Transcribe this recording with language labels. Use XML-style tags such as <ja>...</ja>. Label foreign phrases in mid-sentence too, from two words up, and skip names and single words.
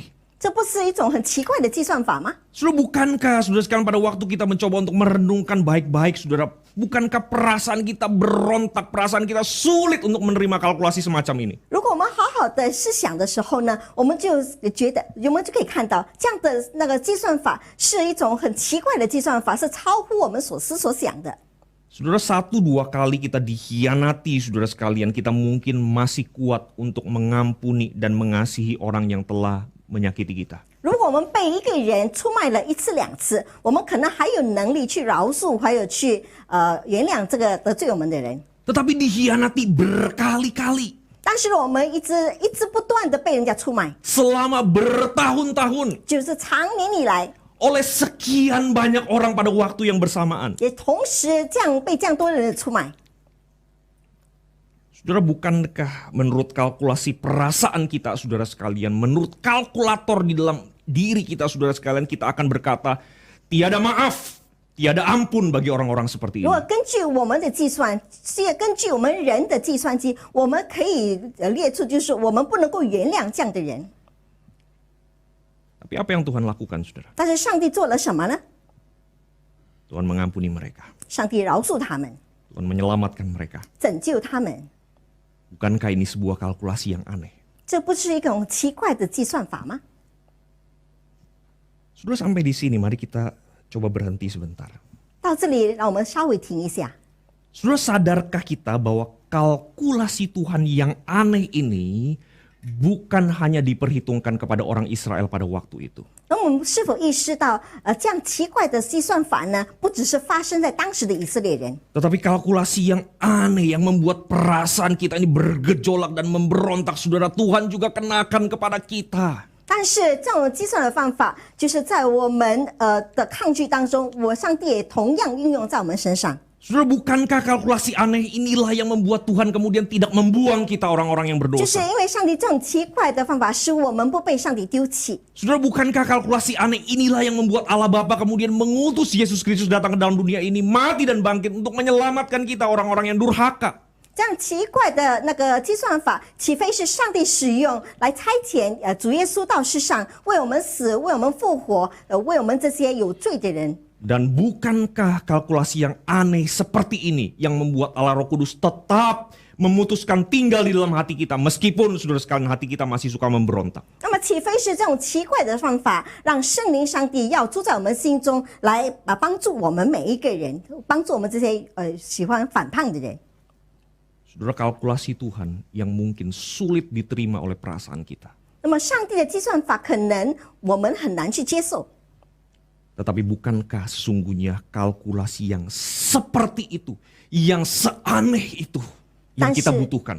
<zh>这不是一种很奇怪的计算法吗？</zh> <id>Saudara, bukankah saudara sekarang pada waktu kita mencoba untuk merenungkan baik-baik, saudara, bukankah perasaan kita berontak, perasaan kita sulit untuk menerima kalkulasi semacam ini?</id> <zh>如果我们好好的思想的时候呢，我们就觉得，我们就可以看到这样的那个计算法是一种很奇怪的计算法，是超乎我们所思所想的。</zh> <id>Saudara, 1-2 kali kita dikhianati, saudara sekalian, kita mungkin masih kuat untuk mengampuni dan mengasihi orang yang telah menyakiti kita.</id> <zh>如果我们被一个人出卖了1次2次，我们可能还有能力去饶恕，还有去原谅这个得罪我们的人。</zh> <id>Tetapi dikhianati berkali-kali,</id> <zh>但是我们一直不断的被人家出卖，</zh> <id>selama bertahun-tahun,</id> <zh>就是长年以来，</zh> <id>oleh sekian banyak orang pada waktu yang bersamaan.</id> <zh>也同时被这样多人的出卖。</zh> <id>Saudara, bukankah menurut kalkulasi perasaan kita, saudara sekalian, menurut kalkulator di dalam diri kita, saudara sekalian, kita akan berkata, tiada maaf, tiada ampun bagi orang-orang seperti</id> <zh>如</zh> <id>ini.</id> <zh>果根据我们的计算，根据我们人的计算机，我们可以列出，就是我们不能够原谅这样的人。</zh> <id>Tapi apa yang Tuhan lakukan, saudara?</id> <zh>但是上帝做了什么呢？</zh> <id>Tuhan mengampuni mereka.</id> <zh>上帝饶恕他们，</zh> <id>Tuhan menyelamatkan mereka.</id> <zh>拯救他们。</zh> <id>Bukankah ini sebuah kalkulasi yang aneh?</id> <zh>这不是一种奇怪的计算法吗？</zh> <id>Saudara, sampai di sini, mari kita coba berhenti sebentar.</id> <zh>到这里，让我们稍微停一下。</zh> <id>Saudara, sadarkah kita bahwa kalkulasi Tuhan yang aneh ini bukan hanya diperhitungkan kepada orang Israel pada waktu itu?</id> <zh>那我们是否意识到，这样奇怪的计算法呢，不只是发生在当时的以色列人，</zh> <id>Tetapi kalkulasi yang aneh yang membuat perasaan kita ini bergejolak dan memberontak, saudara, Tuhan juga kenakan kepada kita.</id> <zh>但是这种计算的方法，就是在我们的抗拒当中，上帝也同样运用在我们身上。</zh> <id>Saudara, bukankah kalkulasi aneh inilah yang membuat Tuhan kemudian tidak membuang kita orang-orang yang</id> <zh>就是</zh> <id>berdosa?</id> <zh>因为上帝这种奇怪的方法，使我们不被上帝丢弃。</zh> <id>Saudara, bukankah kalkulasi aneh inilah yang membuat Allah Bapa kemudian mengutus Yesus Kristus datang ke dalam dunia ini, mati dan bangkit untuk menyelamatkan kita orang-orang yang durhaka?</id> <zh>这样奇怪的那个计算法，岂非是上帝使用来差遣主耶稣到世上，为我们死，为我们复活，为我们这些有罪的人？</zh> <id>Dan bukankah kalkulasi yang aneh seperti ini yang membuat Allah Roh Kudus tetap memutuskan tinggal di dalam hati kita, meskipun saudara sekalian hati kita masih suka memberontak?</id> <zh>那么岂非是这种奇怪的方法，让圣灵上帝要住在我们心中，来帮助我们每一个人，帮助我们这些喜欢反叛的人？</zh> <id>Saudara, kalkulasi Tuhan yang mungkin sulit diterima oleh perasaan kita.</id> <zh>那么上帝的计算法可能我们很难去接受，</zh> <id>Tetapi bukankah sesungguhnya kalkulasi yang seperti itu, yang seaneh itu, yang kita butuhkan?</id>